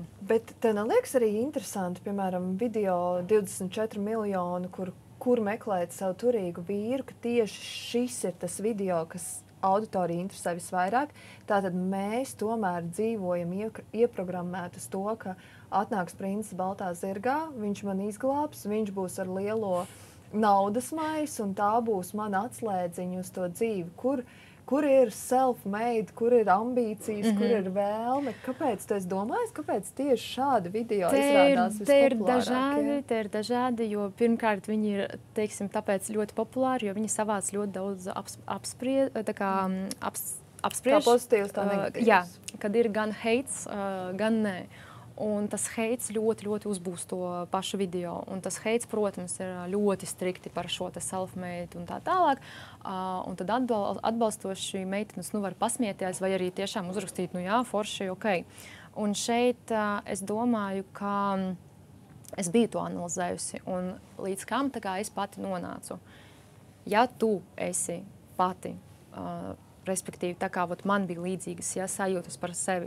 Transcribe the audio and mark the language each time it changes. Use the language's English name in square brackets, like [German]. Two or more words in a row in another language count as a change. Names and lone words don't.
[Latvian] Bet tev neliekas arī interesanti, piemēram, video 24 miljonu, kur meklēt savu turīgu vīru, ka tieši šis ir tas video, kas auditoriju interesē visvairāk. Tātad mēs tomēr dzīvojam ieprogrammēt uz to, ka atnāks princis baltā zirgā, viņš man izglābs, viņš būs ar lielo naudas maisu, un tā būs mana atslēdziņa uz to dzīvi, kur ir self-made, kur ir ambīcijas, kur ir vēlme. Kāpēc tu esi domājis, kāpēc tieši šādi video izrādās vispopulārākie? Te ir dažādi, jo pirmkārt viņi ir, teiksim, tāpēc ļoti populāri, jo viņi savāc ļoti daudz apspriež. Kā pozitīvs, tā negatīvs. Jā, kad ir gan heits, gan nē. Un tas heits ļoti uzbūst to pašu video. Un tas heits, protams, ir ļoti strikti par šo te self-made un tā tālāk. Un tad atbalstoši meitenes var pasmieties vai arī tiešām uzrakstīt, nu jā, forši, ok. Un šeit es domāju, ka es biju to analizējusi un līdz kam tā kā es pati nonācu. Ja tu esi pati, respektīvi, tā kā man bija līdzīgas sajūtas par sevi.